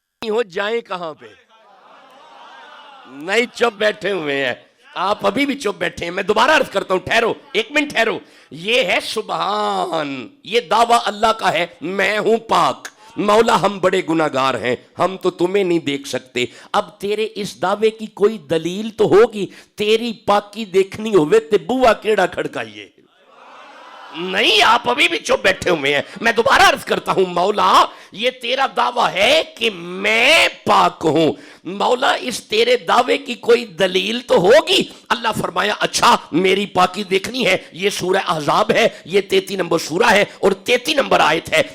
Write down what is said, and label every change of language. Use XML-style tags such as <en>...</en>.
<ur>ہو جائیں کہاں پہ؟ نہیں، چپ بیٹھے ہوئے ہیں آپ، ابھی بھی چپ بیٹھے ہیں. میں دوبارہ عرض کرتا ہوں، ٹھہرو ایک منٹ ٹھہرو. یہ ہے سبحان، یہ دعویٰ اللہ کا ہے میں ہوں پاک. مولا ہم بڑے گناہگار ہیں، ہم تو تمہیں نہیں دیکھ سکتے. اب تیرے اس دعوے کی کوئی دلیل تو ہوگی.</ur> <pa>تیری پاکی دیکھنی ہوئے تے بوا کیڑا کھڑکائیے.</pa> <ur>نہیں، آپ ابھی بھی چپ بیٹھے ہوئے ہیں. میں دوبارہ عرض کرتا ہوں، مولا یہ تیرا دعویٰ ہے کہ میں پاک ہوں. مولا اس تیرے دعوے کی کوئی دلیل تو ہوگی. اللہ فرمایا اچھا میری پاکی دیکھنی ہے. یہ سورہ احزاب ہے، یہ 33 نمبر سورہ ہے اور 33 نمبر آیت ہے.</ur>